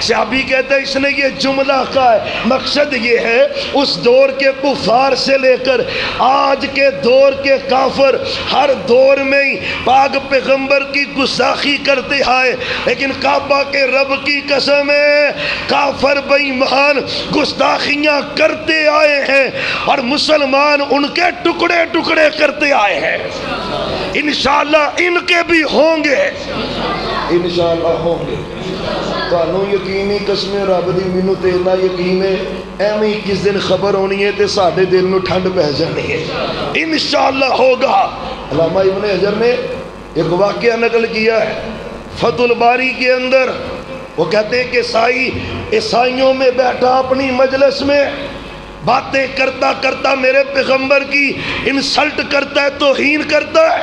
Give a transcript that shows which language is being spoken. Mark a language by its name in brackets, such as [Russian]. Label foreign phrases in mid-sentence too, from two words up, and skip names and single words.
[Urdu] صحابی کہتے ہیں اس نے یہ جملہ کہا ہے، مقصد یہ ہے اس دور کے کفار سے لے کر آج کے دور کے کافر ہر دور میں ہی پاک پیغمبر کی گستاخی کرتے آئے، لیکن کعبہ کے رب کی قسم ہے کافر بے ایمان گستاخیاں کرتے آئے ہیں اور مسلمان ان کے ٹکڑے ٹکڑے کرتے آئے ہیں۔ [Arabic] انشاءاللہ [Urdu] ان کے بھی ہوں گے، [Arabic] انشاءاللہ [Urdu] ہوں گے۔ [Punjabi] تانوں یقینی قسم رب دی، مینوں تے اتنا یقین ہے ایویں کس دن خبر ہونی ہے تے ساڈے دل نوں ٹھنڈ پہ جانی ہے، [Arabic] انشاءاللہ [Punjabi] ہوگا۔ [Urdu] علامہ ابن حجر نے ایک واقعہ نقل کیا ہے فتح الباری کے اندر، وہ کہتے ہیں کہ عیسائیوں میں بیٹھا اپنی مجلس میں باتیں کرتا کرتا میرے پیغمبر کی انسلٹ کرتا ہے، توہین کرتا ہے۔